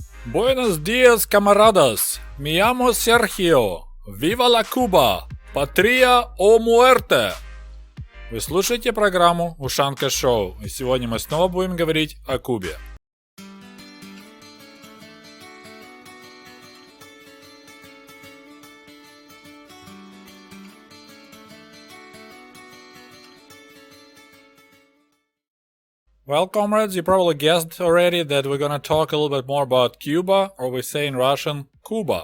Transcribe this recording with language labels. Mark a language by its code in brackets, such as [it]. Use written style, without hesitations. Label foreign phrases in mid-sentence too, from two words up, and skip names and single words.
[es] Buenos días, camaradas. Me llamo Sergio. Viva la Cuba. Patria o muerte. [ru] Вы слушаете программу Ushanka Show, и сегодня мы снова будем говорить о Кубе. [en] Well, comrades, you probably guessed already that we're gonna talk a little bit more about Cuba, or we say in Russian, Cuba.